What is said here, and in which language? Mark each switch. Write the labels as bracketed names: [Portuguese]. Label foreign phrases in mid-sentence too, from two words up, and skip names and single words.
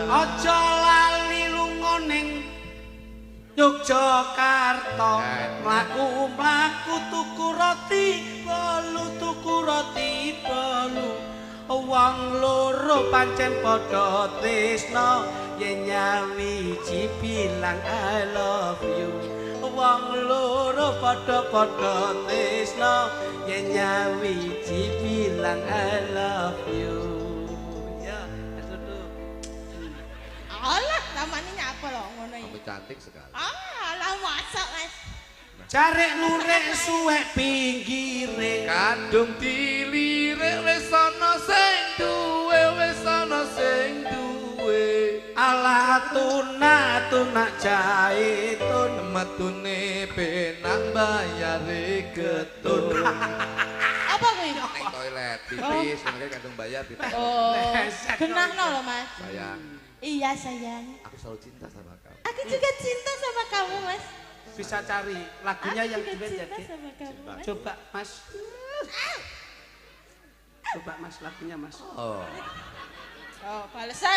[Javanese] Aja lali lunga ning Yogyakarta, mlaku-mlaku tuku roti bolu. Wong loro pancen padha tresna, yen nyawiji bilang [English] I love you. [Javanese] Wong loro padha tresna, yen nyawiji bilang [English] I love you. [Indonesian] Ya, itu. [Javanese] Alah, namanya nyapa loh ngono iki. [Indonesian] Kamu cantik sekali. Alah masak Mas. [Javanese] Carek lurek suwek pinggire, Kadung dilirik wis ana sing duwe, alah tunak jaitun, metune penak bayare getun. Apa kuwi? Ning toilet pipis, ngene kadung bayar pipis. Oh, genahno lho Mas. [Indonesian] Sayang, Iya sayang. aku selalu cinta sama kamu. Aku Aku juga cinta sama kamu, Mas. Bisa cari lagunya Aku yang juga duet ya, cinta Dek. sama kamu, Mas. Coba, Mas. Coba, Mas, lagunya, Mas. Oh, Oh, balesan.